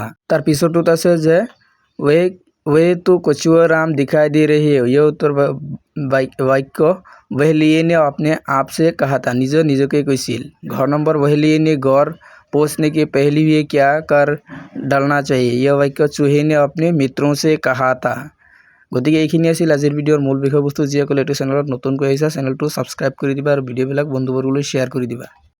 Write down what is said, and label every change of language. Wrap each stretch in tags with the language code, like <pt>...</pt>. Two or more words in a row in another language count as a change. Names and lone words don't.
<as>তাৰ পিছত আছে যে</as> <hi>वे तो कछुआ राम दिखाई दे रही है। यह उत्तर वाक्य बहेलिये ने अपने आप से कहा था, निज के কৈছিল। घ नंबर बहेलिये ने घर पहुँचने के पहले ही क्या कर डालना चाहिए? यह वाक्य चूहे ने अपने मित्रों से कहा था।</hi> <as>गतिके এইখিনি আছিল আজিৰ ভিডিঅ'ৰ মূল বিষয়বস্তু। যিসকলে এইটো চেনেলত নতুনকৈ আহিছা চেনেলটো সাবস্ক্ৰাইব কৰি দিবা আৰু ভিডিঅ'বিলাক বন্ধুবৰ্গলৈ শ্বেয়াৰ কৰি দিবা।</as>